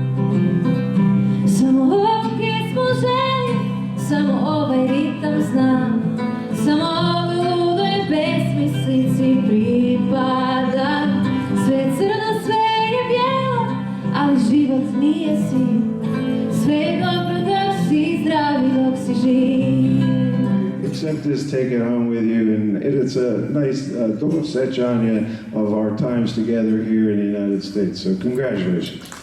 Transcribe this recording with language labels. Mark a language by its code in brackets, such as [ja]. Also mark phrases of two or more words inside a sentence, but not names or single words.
[hr] Samo ovu pjesmu želim, samo ovaj ritam znam, samo ovoj ludoj besmislici pripadam. Sve je crno, sve je bijelo, ali život nije svi. Sve je dobro dok si zdravi, dok si živ. [en] Accept this, take it home with you, and it's a nice [sr] dobro sećanje [en] of our times together here in the United States. So congratulations.